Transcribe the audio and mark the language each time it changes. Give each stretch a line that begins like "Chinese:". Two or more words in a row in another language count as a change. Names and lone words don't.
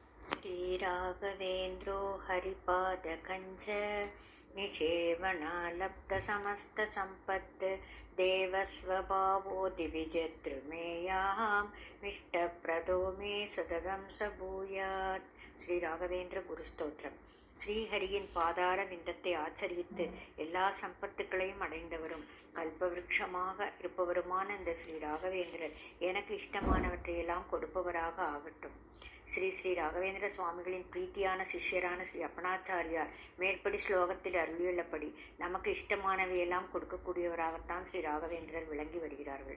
Sanskrit: श्रीराघवेन्द्रो हरिपादकञ्च निषेवणालब्धसमस्तसम्पत् देवस्वभावो दिविजद्रुमेयाम् इष्टप्रदो मे सततं स भूयात्.
Tamil: ஸ்ரீ ராகவேந்திர குரு ஸ்தோத்திரம். ஸ்ரீஹரியின் பாதார விந்தத்தை ஆச்சரித்து எல்லா சம்பத்துக்களையும் அடைந்தவரும் கல்பவிருட்சமாக இருப்பவருமான இந்த ஸ்ரீ ராகவேந்திரர் எனக்கு இஷ்டமானவற்றையெல்லாம் கொடுப்பவராக ஆகட்டும். ஸ்ரீ ஸ்ரீ ராகவேந்திர சுவாமிகளின் பிரீத்தியான சிஷ்யரான ஸ்ரீ அப்பனாச்சாரியார் மேற்படி ஸ்லோகத்தில் அருளியுள்ளபடி நமக்கு இஷ்டமானவையெல்லாம் கொடுக்கக்கூடியவராகத்தான் ஸ்ரீ ராகவேந்திரர் விளங்கி வருகிறார்கள்.